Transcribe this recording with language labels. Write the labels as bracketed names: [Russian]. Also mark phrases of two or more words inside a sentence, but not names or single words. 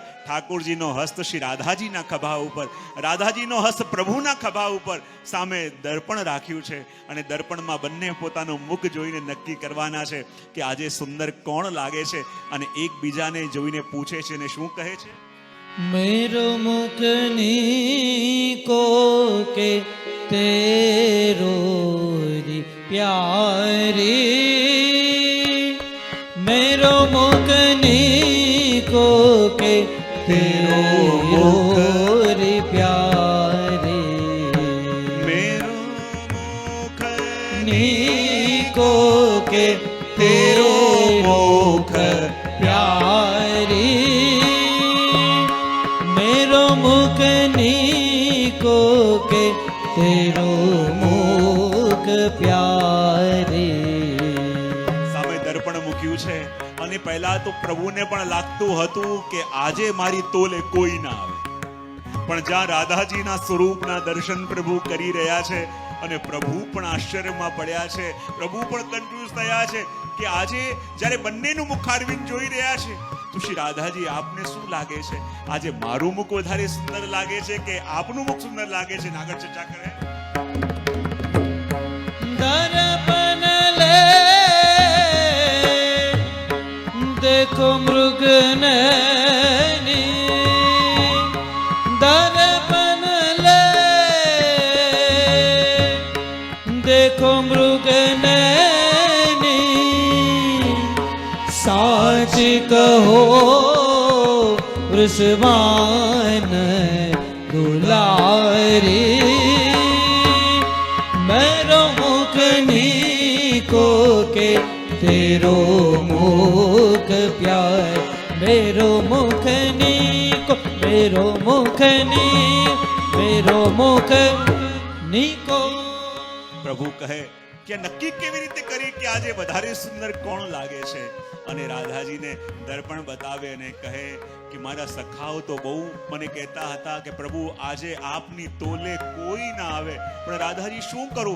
[Gujarati] ઠાકોરજીનો હસ્ત શ્રી રાધાજીના ખભા ઉપર, રાધાજીનો હસ્ત પ્રભુના ખભા ઉપર. સામે દર્પણ રાખ્યું છે અને દર્પણમાં બંને પોતાનું મુખ જોઈને નક્કી કરવાના છે કે આજે સુંદર કોણ લાગે છે. અને એકબીજાને જોઈને પૂછે છે અને શું કહે છે? [Braj] मेरो मुख नीको के तेरो री प्यारी, मेरो मुख नीको के तेरो री प्यारी, मेरो मुख नीको के तेरो मुख प्यारी, मेरो मुख नीको के तेरो मुख प्यारी. [Gujarati] સામે દર્પણ મૂક્યું છે અને પહેલા તો પ્રભુને પણ લાગતું હતું કે આજે મારી તોલે કોઈ ના આવે. પણ જ્યાં રાધાજીના સ્વરૂપના દર્શન પ્રભુ કરી રહ્યા છે અને પ્રભુ પણ આશ્ચર્યમાં પડ્યા છે, પ્રભુ પણ કન્ફ્યુઝ થયા છે કે આજે જ્યારે બંનેનું મુખારવિંદ જોઈ રહ્યા છે તો શ્રી રાધાજી, આપને શું લાગે છે? આજે મારું મુખ વધારે સુંદર લાગે છે કે આપનું મુખ સુંદર લાગે છે? આગળ ચર્ચા કરે. [Braj] दर्पण ले देखो मृग नैनी, दर्पण ले देखो मृग नैनी, साच कहो वृषभान दुलारी, मेरो मुख नीको के तेरो मुख प्यार, मेरो मुख नीको, मेरो मुख नीको. [Gujarati] પ્રભુ કહે કે નક્કી કેવી રીતે કરી કે આજે વધારે સુંદર કોણ લાગે છે? અને રાધાજીને દર્પણ બતાવે અને કહે કે મારા સખાઓ તો બહુ મને કહેતા હતા કે પ્રભુ આજે આપની તોલે કોઈ ના આવે, પણ રાધાજી શું કરું?